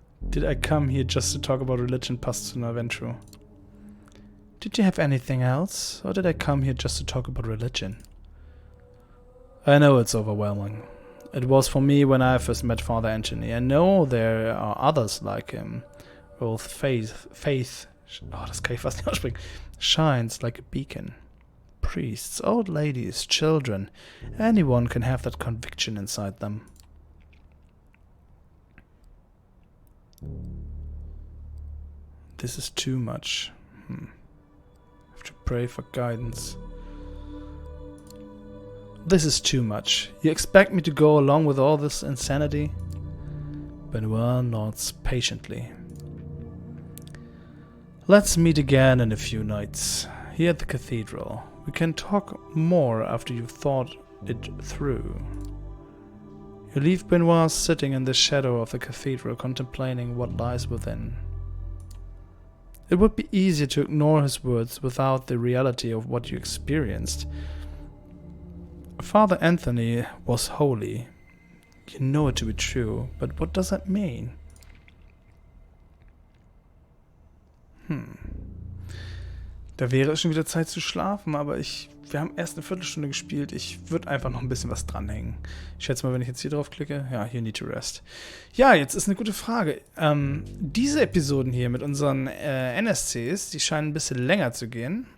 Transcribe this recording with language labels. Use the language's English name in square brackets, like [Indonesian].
[English] Did I come here just to talk about religion, Pastor Naventro? Did you have anything else? Or did I come here just to talk about religion? I know it's overwhelming. It was for me when I first met Father Anthony. I know there are others like him. Both faith, [German] das kann ich fast nicht aussprechen, [English] shines like a beacon. Priests, old ladies, children, anyone can have that conviction inside them. This is too much. I have to pray for guidance. This is too much. You expect me to go along with all this insanity? Benoit nods patiently. Let's meet again in a few nights, here at the cathedral. We can talk more after you've thought it through. You leave Benoit sitting in the shadow of the cathedral, contemplating what lies within. It would be easier to ignore his words without the reality of what you experienced. Father Anthony was holy. You know it to be true, but what does that mean? [German] Da wäre es schon wieder Zeit zu schlafen, aber wir haben erst eine Viertelstunde gespielt. Ich würde einfach noch ein bisschen was dranhängen. Ich schätze mal, wenn ich jetzt hier drauf klicke, ja, [English] you need to rest. [German] Ja, jetzt ist eine gute Frage. Diese Episoden hier mit unseren NSCs, die scheinen ein bisschen länger zu gehen.